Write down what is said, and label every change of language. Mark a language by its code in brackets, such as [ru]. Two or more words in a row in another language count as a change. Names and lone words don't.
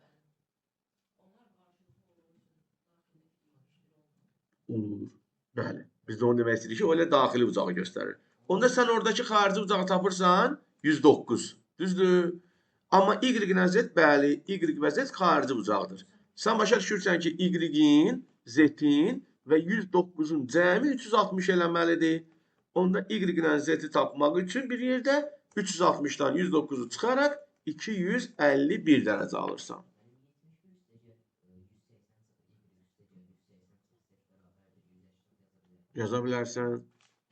[az] Olur. Bəli. Biz də onu demək istəyirik ki, o elə daxili bucağı göstərir. Onda sən oradakı xarici bucağı tapırsan 109. Düzdür? Amma y ilə z, bəli, y və z xarici bucaqdır. Sən başa düşürsən ki, y-in, z-in və 109-un cəmi 360 eləməlidir. Onda y ilə z-i tapmaq üçün bir yerdə 360-dan 109-u çıxaraq 251 dərəcə alırsan. Yaza bilərsən.